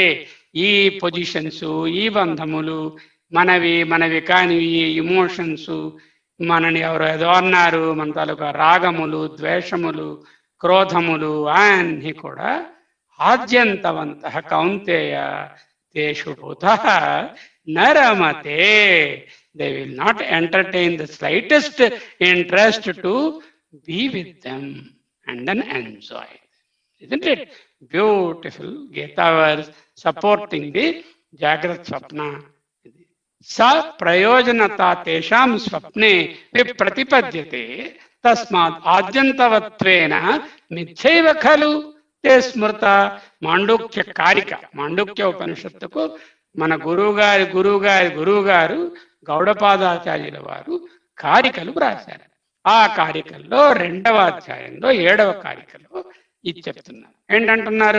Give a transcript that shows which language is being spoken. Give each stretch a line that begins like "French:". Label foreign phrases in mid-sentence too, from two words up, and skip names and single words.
Telugu: ఈ పొజిషన్స్, ఈ బంధములు, మనవి కానివి ఇమోషన్స్, మనని ఎవరు ఏదో అన్నారు, మన తాలూకా రాగములు, ద్వేషములు, క్రోధములు అన్నీ కూడా
Sanskrit: ఆద్యంతవంత కౌంతేయ తేషు భూతః న రమతే.
English: They will not entertain the slightest interest to be with them and then enjoy. Isn't it beautiful? Gita verse supporting the
Sanskrit: जाग्रत् स्वप्न. स प्रयोजनता तेषां स्वप्ने विप्रतिपद्यते तस्माद् आद्यन्तवत्त्वेन मिथ्यैव खलु ते स्मृता.
Telugu: మాండూక్య కారిక, మాండూక్య ఉపనిషత్తుకు మన గురువు గారు గౌడపాదాచార్యుల వారు కారికలు రాశారు. ఆ కారికల్లో 2వ అధ్యాయంలో 7వ కారికలో ఇది చెప్తున్నారు. ఏంటంటున్నారు?